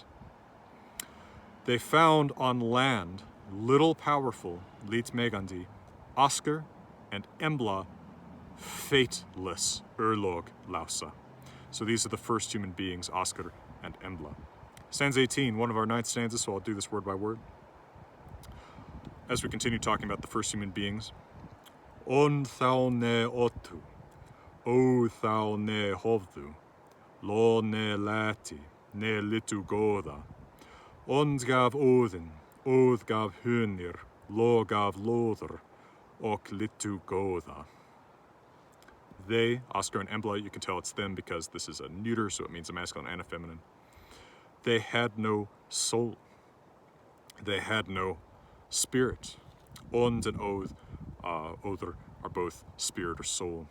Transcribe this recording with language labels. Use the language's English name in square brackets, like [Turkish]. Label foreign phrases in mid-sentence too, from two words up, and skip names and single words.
[English] They found on land, little powerful, [Old Norse] Lit Megandi, [English] Oscar and Embla, fateless, [Old Norse] Urlog Lausa. [English] So these are the first human beings, Oscar and Embla. Stanza 18, one of our 9th stanzas, so I'll do this word by word. As we continue talking about the first human beings, [Old Norse] On thou ne otu, O thou ne hovdu, Lo ne lati, ne litu Gotha, Ond gav Odin, Oth gav Hunir, Lo gav Lothar, Ok litu Gotha. [English] They, Oscar and Embla, you can tell it's them because this is a neuter, so it means a masculine and a feminine. They had no soul. They had no spirit. Ond and Oth, Other, are both spirit or soul.